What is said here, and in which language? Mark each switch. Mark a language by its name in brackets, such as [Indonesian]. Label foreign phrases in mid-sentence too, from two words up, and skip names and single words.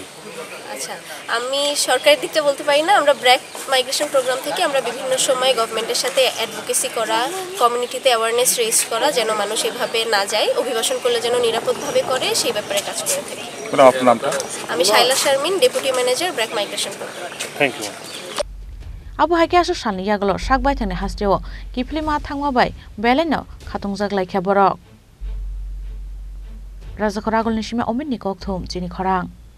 [Bangla] আচ্ছা, আমি সরকারের দিকটা বলতে পারি না। আমরা ব্র্যাক মাইগ্রেশন প্রোগ্রাম থেকে আমরা বিভিন্ন সময় গভর্নমেন্টের সাথে অ্যাডভোকেসি করা, কমিউনিটিতে [English] awareness raise [Bangla] করা, যেন মানুষ এভাবে না যায়, অভিবাসন করলে যেন নিরাপদভাবে করে, সেই ব্যাপারে কাজ করে থাকি। আপনার নামটা? আমি শাইলা শারমিন, [English] deputy manager, [Bangla] ব্র্যাক মাইগ্রেশন প্রোগ্রাম। [English] thank you. [Kok Borok] Abu hai kya shan yaglo shakbai thane hasteo kifli ma thangwa bai beleno khatung jaglai khaborok Raja khoragol nishime omin nikok thum chini khorang